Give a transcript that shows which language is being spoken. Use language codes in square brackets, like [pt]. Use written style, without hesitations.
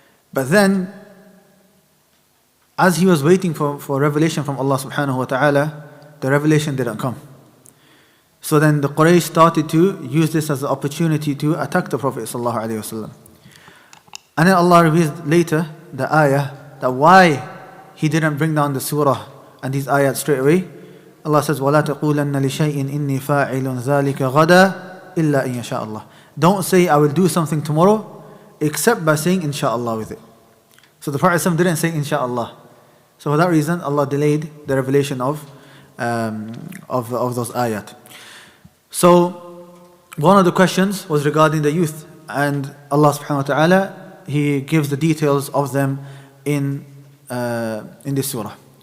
[en] But then, as he was waiting for revelation from Allah subhanahu wa ta'ala, the revelation didn't come. So then the Quraysh started to use this as an opportunity to attack the Prophet sallallahu alaihi wasallam. And then Allah revealed later the ayah that why he didn't bring down the surah and these ayat straight away. Allah says, [ar] وَلَا تَقُولَنَّ لِشَيْءٍ إِنِّي فَاعِلٌ ذَلِكَ غَدًا إِلَّا إِنْ يَشَاءَ اللَّهُ. [en] Don't say I will do something tomorrow except by saying inshallah with it. So the Prophet didn't say inshallah. So for that reason, Allah delayed the revelation of those ayat. So one of the questions was regarding the youth, and Allah subhanahu wa ta'ala, He gives the details of them in this surah.